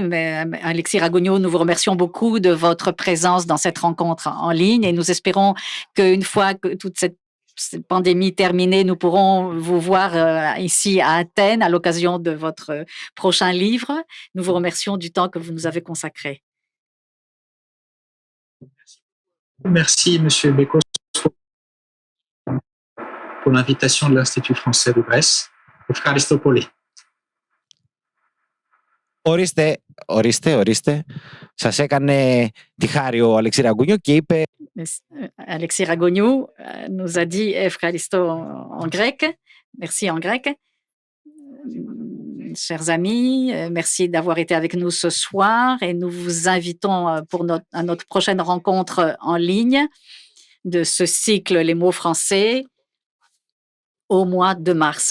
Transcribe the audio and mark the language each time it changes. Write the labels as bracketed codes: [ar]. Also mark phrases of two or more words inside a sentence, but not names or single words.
[fr] Mais Alexis Ragugno, nous vous remercions beaucoup de votre présence dans cette rencontre en ligne et nous espérons qu'une fois que toute cette pandémie terminée, nous pourrons vous voir ici à Athènes à l'occasion de votre prochain livre. Nous vous remercions du temps que vous nous avez consacré. Merci, Monsieur Bécos, pour l'invitation de l'Institut français de Grèce. [el] Ευχαριστώ πολύ. Ορίστε. Σας έκανε τη χάρη ο Αλεξή Ραγκούνιο και είπε... [fr] Alexis Ragugno nous a dit Efcharisto en grec. Merci en grec. Chers amis, merci d'avoir été avec nous ce soir et nous vous invitons à notre prochaine rencontre en ligne de ce cycle Les mots français au mois de mars.